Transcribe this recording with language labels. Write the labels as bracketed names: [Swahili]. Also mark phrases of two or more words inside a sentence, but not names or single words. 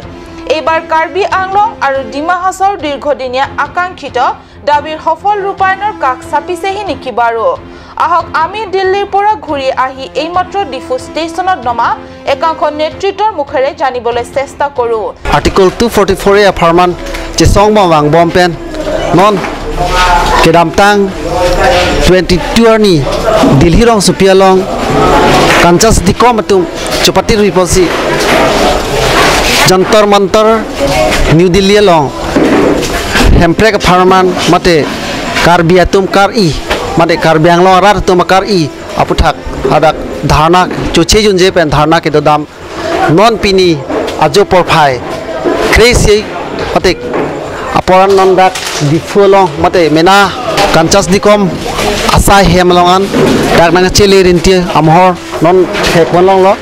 [Assamese] এইবাৰ কাৰ্বি আংলং আৰু ডিমা হাছাওৰ দীৰ্ঘদিনীয়া আকাংক্ষিত দাবীৰ সফল ৰূপায়ণৰ কাষ চাপিছেহি নেকি বাৰু? আহক আমি দিল্লীৰ পৰা ঘূৰি আহি এইমাত্ৰ ডিফু ষ্টেচনত নমা একাংশ নেতৃত্বৰ মুখেৰে জানিবলৈ চেষ্টা কৰোঁ। [Karbi] আৰ্টিকল 244 এফাৰমান চেচং মাৱাং বমপেন non kedamtang 22 ni Delhi rong supialong kancas dikom atum chopati riposi jantar mantar New Delhi long hemprek farman mate karbi atum kar I mate karbi anglong arar tum kar I aputhak adak dharna choche junje pen dharna ke dam non pini ajo porphai crazy mate aporan nondak difulong mate mena kancas dikom asai hemlongan dak nang chele rinti amhor non hekonlong lo